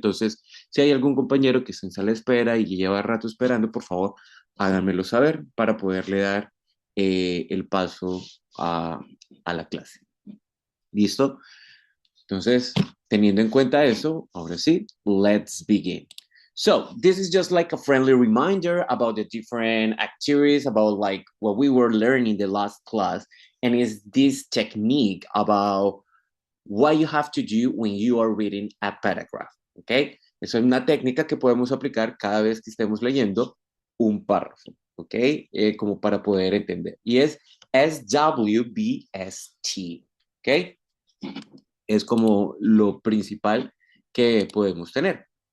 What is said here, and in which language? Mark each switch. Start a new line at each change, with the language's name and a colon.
Spanish: Entonces, si hay algún compañero que está en sala de espera y lleva rato esperando, por favor, háganmelo saber para poderle dar el paso a la clase. ¿Listo? Entonces, teniendo en cuenta eso, ahora sí, let's begin.
English: So, this is just like a friendly reminder about the different activities, about like what we were learning the last class, and is this technique about what you have to do when you are reading a paragraph, ¿ok?
Spanish: Eso es una técnica que podemos aplicar cada vez que estemos leyendo un párrafo, ¿ok? Como para poder entender. Y es SWBST, ¿ok? Es como lo principal que podemos tener.